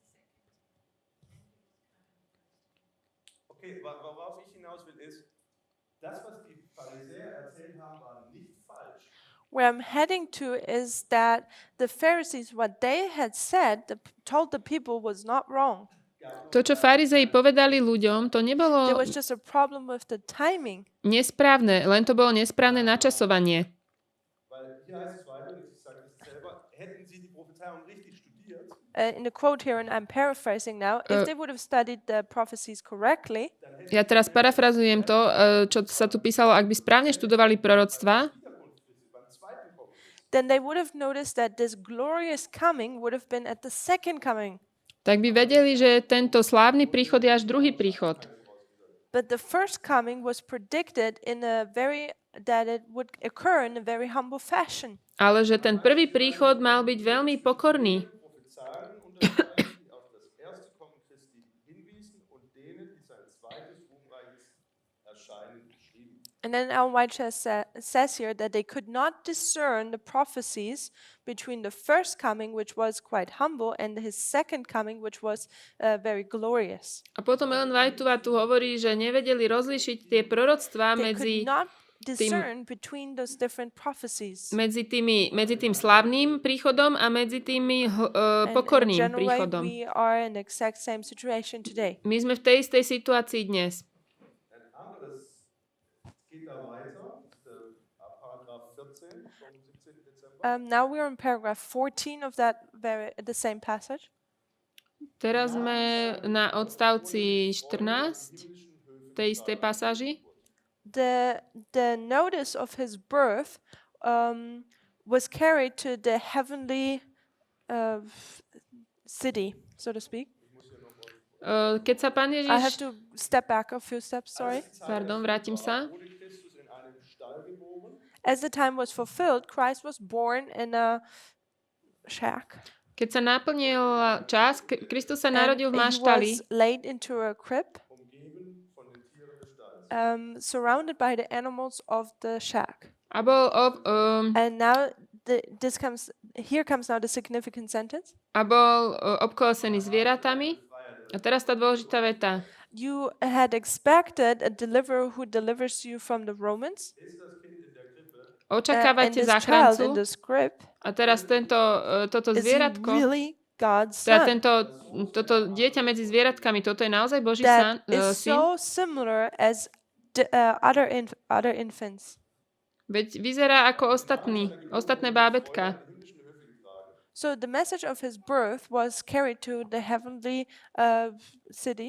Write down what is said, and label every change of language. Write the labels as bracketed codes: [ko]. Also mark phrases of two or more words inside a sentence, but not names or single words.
[de] Okay, worauf ich hinaus will, ist, das, was die Pharisäer erzählt haben, war nicht falsch. [en] Where I'm heading to is that the Pharisees, what they had said, told the people was not wrong. [sk] To, čo farizei povedali ľuďom, to [en] There [sk] nebolo [en] was just a problem with the timing. [sk] nesprávne, len to bolo nesprávne načasovanie. [de] Weil hier heißt es weiter, und ich sage das selber, hätten sie die Prophezeiung richtig studiert, [en] In the quote here, and I'm paraphrasing now, if they would have studied the prophecies correctly, [sk] Ja teraz parafrazujem to, čo sa tu písalo, ak by správne študovali proroctva, [de] beim zweiten Kommen, [en] then they would have noticed that this glorious coming would have been at the second coming. [sk] tak by vedeli, že tento slávny príchod je až druhý príchod. [en] But the first coming was predicted that it would occur in a very humble fashion. [sk] Ale že ten prvý príchod mal byť veľmi pokorný. [de] Prophezeien unterscheiden, die auf das erste Kommen Christi hinwiesen und denen, die sein zweites ruhmreiches Erscheinen beschrieben. [en] And then Ellen White says here that they could not discern the prophecies between the first coming, which was quite humble, and his second coming, which was very glorious. [sk] A potom Ellen Whiteová tu hovorí, že nevedeli rozlíšiť tie proroctvá [en] They [sk] medzi [en] could not discern between those different prophecies. [sk] medzi tým slávnym príchodom a medzi tými [en] And in a [sk] pokorným [en] general way, [sk] príchodom. [en] we are in the exact same situation today. [sk] My sme v tej istej situácii dnes. [de] Ein anderes geht da weiter, Paragraph 14 vom 17. Dezember. [en] Now we're in paragraph 14 of the same passage. [sk] Teraz sme na odstavci 14 tej istej pasáži. [en] The notice of his birth was carried to the heavenly city, so to speak. [sk] Keď sa Pán [en] I have [sk] Ježiš... [en] to step back a few steps, sorry. [sk] Pardon, vrátim sa. [de] Wurde Christus in einem Stall geboren. [en] As the time was fulfilled, Christ was born in a shack. [sk] Keď sa naplnil čas, Kristus sa [en] And [sk] narodil v [en] he [sk] maštali [en] was laid into a crib, [de] Umgeben von den Tieren des Stalls. [en] surrounded by the animals of the shack. [sk] a bol [en] And now here comes now the significant sentence. [sk] obkolesený zvieratami. A teraz tá dôležitá veta. [en] You had expected a deliverer who delivers you from the Romans, and [sk] Očakávate [en] this child in [sk] záchrancu. [en] this crib [sk] A teraz toto [en] is he [sk] zvieratko, [en] really God's [sk] teda [en] son. [sk] toto dieťa medzi zvieratkami, toto je naozaj Boží [en] That is [sk] syn. [en] so similar as other infants. [sk] Veď vyzerá ako ostatné bábätka. [en] So the message of his birth was carried to the heavenly city,